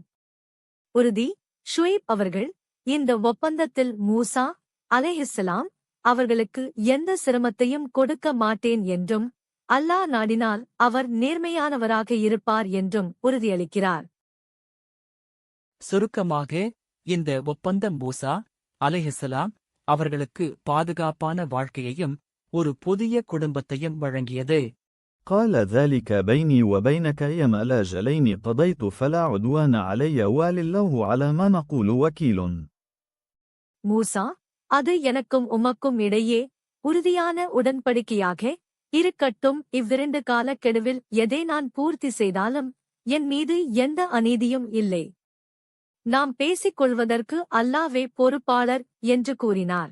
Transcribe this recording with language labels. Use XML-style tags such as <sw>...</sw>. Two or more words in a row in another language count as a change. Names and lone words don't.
<ta>உறுதி: ஷுவைப் அவர்கள் இந்த ஒப்பந்தத்தில் மூசா அலைஹிஸ்ஸலாம் அவர்களுக்கு எந்த சிரமத்தையும் கொடுக்க மாட்டேன் என்றும் அல்லாஹ் நாடினால் அவர் நேர்மையானவராக இருப்பார் என்றும் உறுதியளிக்கிறார். சுருக்கமாக, இந்த ஒப்பந்தம் மூசா அலைஹிஸ்ஸலாம் அவர்களுக்கு பாதுகாப்பான வாழ்க்கையையும் ஒரு புதிய குடும்பத்தையும் வழங்கியது.</ta> <ar>قال ذلك بيني وبينك يما لا جلين قضيت فلا عدوان علي ولله على ما نقول وكيل.</ar> <ta>மூசா, அது எனக்கும் உமக்கும் இடையே உறுதியான உடன்படிக்கையாக இருக்கட்டும். இவ்விரண்டு காலக்கெடுவில் எதை நான் பூர்த்தி செய்தாலும் என் மீது எந்த அநீதியும் இல்லை. நாம் பேசிக் கொள்வதற்கு அல்லாஹ்வே பொறுப்பாளர் என்று கூறினார்.</ta>